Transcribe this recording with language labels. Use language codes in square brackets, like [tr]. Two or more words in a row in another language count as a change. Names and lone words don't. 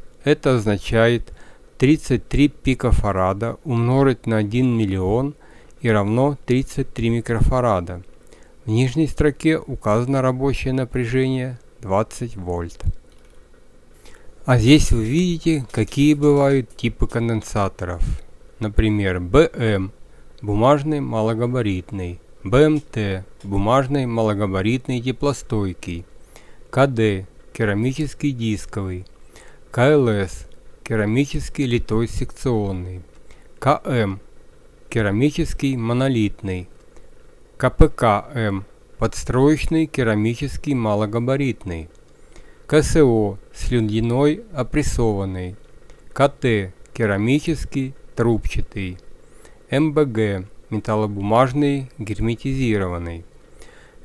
[ru] Это означает 33 пикофарада умножить на 1 миллион и равно 33 микрофарада. В нижней строке указано рабочее напряжение 20 вольт. А здесь вы видите, какие бывают типы конденсаторов. Например, БМ – бумажный малогабаритный, БМТ – бумажный малогабаритный теплостойкий, КД – керамический дисковый, КЛС – керамический литой секционный, КМ – керамический монолитный, КПКМ – подстроечный керамический малогабаритный, КСО – слюдяной опрессованный, КТ – керамический трубчатый, МБГ – металлобумажный герметизированный.